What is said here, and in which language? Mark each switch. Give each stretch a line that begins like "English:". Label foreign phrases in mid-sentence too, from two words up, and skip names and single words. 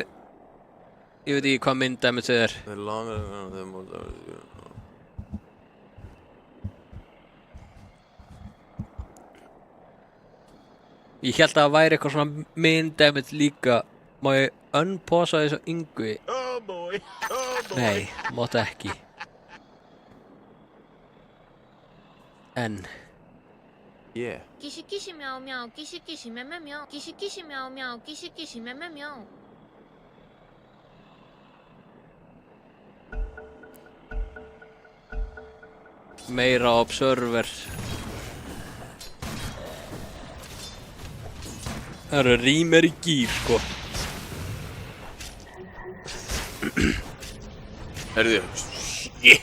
Icelandic: Ég veit ekki hvað minn damage er. Ég held að það væri eitthvað svona
English: main damage
Icelandic: líka. Má ég unpausa þessu Yngvi? Nei, máttu ekki. En.
English: Yeah. Kishi kishi meow meow, kishi kishi me me meow, kishi kishi meow meow, kishi kishi me me meow.
Icelandic: Meira observer. Það eru rýmer í gýr, sko. Herðu, shit!